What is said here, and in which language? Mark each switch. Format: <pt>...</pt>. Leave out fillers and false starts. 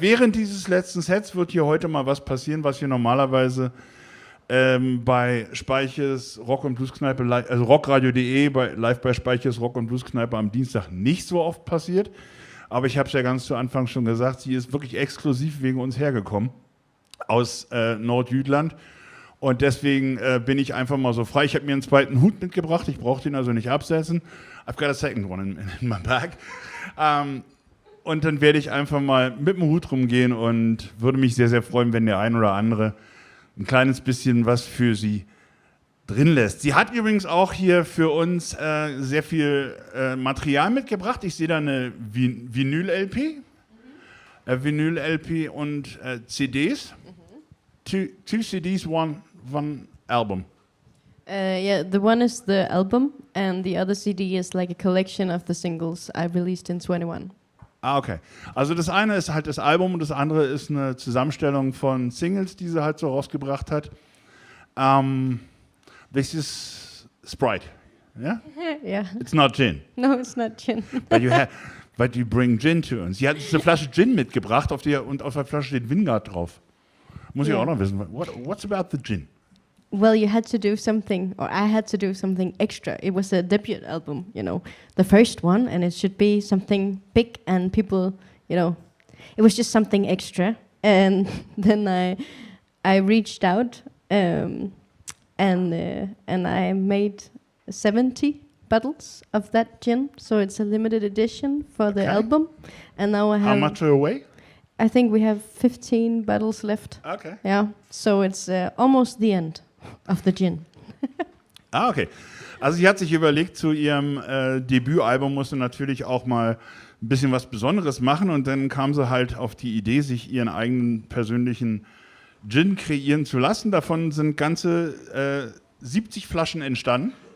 <de>Während dieses letzten Sets wird hier heute mal was passieren, was wir normalerweise bei Speiches Rock und Blueskneipe, also rockradio.de, live bei Speiches Rock und Blueskneipe am Dienstag nicht so oft passiert. Aber ich habe es ja ganz zu Anfang schon gesagt, sie ist wirklich exklusiv wegen uns hergekommen aus Nordjütland. Und deswegen bin ich einfach mal so frei. Ich habe mir einen zweiten Hut mitgebracht, ich brauche den also nicht absetzen.</de> <en>I've got a second one in my bag.</en> <de>Und dann werde ich einfach mal mit dem Hut rumgehen und würde mich sehr, sehr freuen, wenn der ein oder andere ein kleines bisschen was für sie drin lässt. Sie hat übrigens auch hier für uns sehr viel Material mitgebracht. Ich sehe da eine Vinyl-LP, Vinyl-LP und CDs.</de> <en>Two CDs, one album. Yeah, the one is the album and the other CD is like a collection of the singles I released in 21. Ah, okay.</en> <de>Also das eine ist halt das Album und das andere ist eine Zusammenstellung von Singles, die sie halt so rausgebracht hat.</de> <en>This is Sprite, yeah? Yeah. It's not gin. No, it's not gin. But you bring gin to</en> <de>uns. Sie hat eine Flasche Gin mitgebracht und auf der Flasche steht Vingard drauf. Muss ich auch noch wissen.</de> <en>What's about the gin? well, you had to do something, or I had to do something extra. It was a debut album, the first one, and it should be something big, and people, it was just something extra. And then I reached out, and I made 70 bottles of that gin, so it's a limited edition for the album. And now I have. How much are away? I think we have 15 bottles left. Okay. Yeah, so it's almost the end of the gin. Okay.</en> <de>Also sie hat sich überlegt, zu ihrem Debütalbum musste natürlich auch mal ein bisschen was Besonderes machen, und dann kam sie halt auf die Idee, sich ihren eigenen persönlichen Gin kreieren zu lassen. Davon sind ganze 70 Flaschen entstanden.</de>